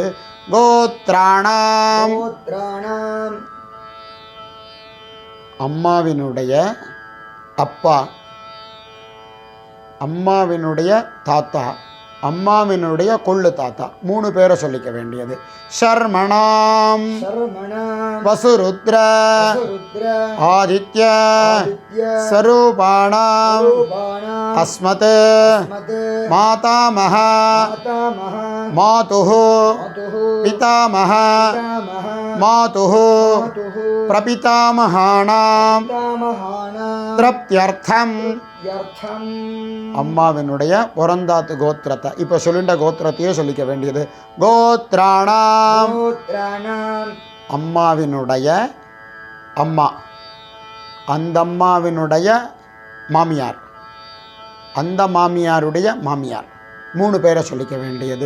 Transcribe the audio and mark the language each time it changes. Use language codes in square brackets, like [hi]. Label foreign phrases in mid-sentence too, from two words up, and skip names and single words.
[ta] கோத்ராணாம் அம்மாவினுடைய அப்பா, அம்மாவினுடைய தாத்தா, அம்மாவினுடைய கொள்ளு தாத்தா 3 பேரை சொல்லிக்க வேண்டியது. [sa] शर्मणां वसुरुद्र आदित्य स्वरूपाणां अस्मत् अस्मत् मातामह मातामह मातुः मातुः पितामह पितामह मातुः मातुः प्रपितामहानां पितामहानां तृप्त्यर्थं யர்த்தம் [ta] அம்மாவினுடைய பிறந்தாத்து கோத்திரத்தை இப்போ சொல்லின்ற கோத்திரத்தையே சொல்லிக்க வேண்டியது. [sa] கோத்ராணாம் கோத்ராணாம் [ta] அம்மாவினுடைய அம்மா, அந்த அம்மாவினுடைய மாமியார், அந்த மாமியாருடைய மாமியார், 3 பேரை சொல்லிக்க வேண்டியது.